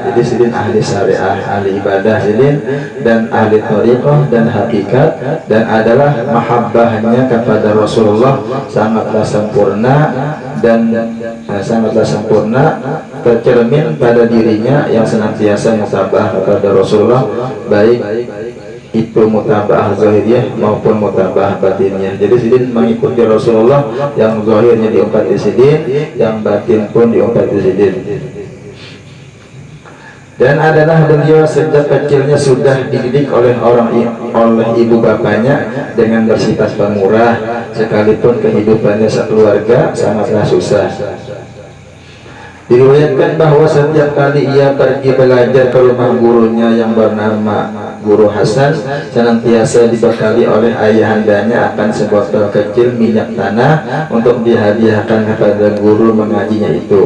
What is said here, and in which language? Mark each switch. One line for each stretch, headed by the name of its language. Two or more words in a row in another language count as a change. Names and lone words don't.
Indonesian: Jadi sidin ahli syariah, ahli ibadah sidin, dan ahli thariqah dan hakikat, dan adalah mahabbahnya kepada Rasulullah sangatlah sempurna, dan sangatlah sempurna tercermin pada dirinya yang senantiasa mutabah kepada Rasulullah, baik itu mutabah zahiriyah maupun mutabah batinnya. Jadi sidin mengikuti Rasulullah, yang zahirnya diumpati sidin, yang batin pun diumpati sidin. Dan adalah beliau sejak kecilnya sudah dididik oleh ibu bapaknya dengan bersifat pemurah, sekalipun kehidupannya sekeluarga sangatlah susah. Diriwayatkan bahwa setiap kali ia pergi belajar ke rumah gurunya yang bernama Guru Hasan, senantiasa dibekali oleh ayahandanya akan sebotol kecil minyak tanah untuk dihadiahkan kepada guru mengajinya itu.